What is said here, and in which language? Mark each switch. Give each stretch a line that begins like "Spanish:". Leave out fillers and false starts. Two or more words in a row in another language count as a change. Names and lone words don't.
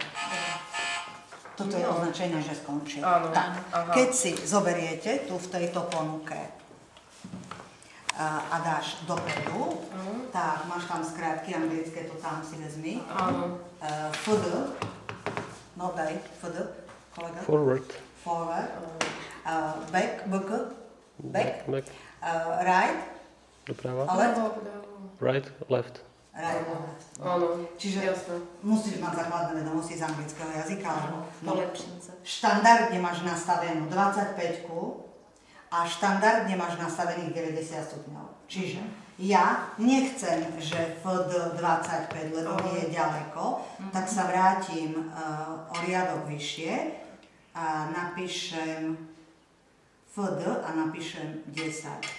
Slovak: Toto je označenie, že skončil. Tak, keď si zoberiete tu v tejto ponuke a dáš dopredu, tak máš tam skrátky anglické, to tam si vezmi. FD, no daj, FD, kolega.
English: Forward. Back, back. Right,
Slovak: Doprava.
English: left, Right, left. right, left.
Slovak: Áno, Čiže jasné. musíš mať základné vedomosti z anglického jazyka, lebo Polepším sa. štandardne máš nastavenú 25 a štandardne máš nastavených 90 stupňov. Čiže ja nechcem, že FD 25, lebo nie je ďaleko, tak sa vrátim o riadok vyššie a napíšem FD a napíšem 10.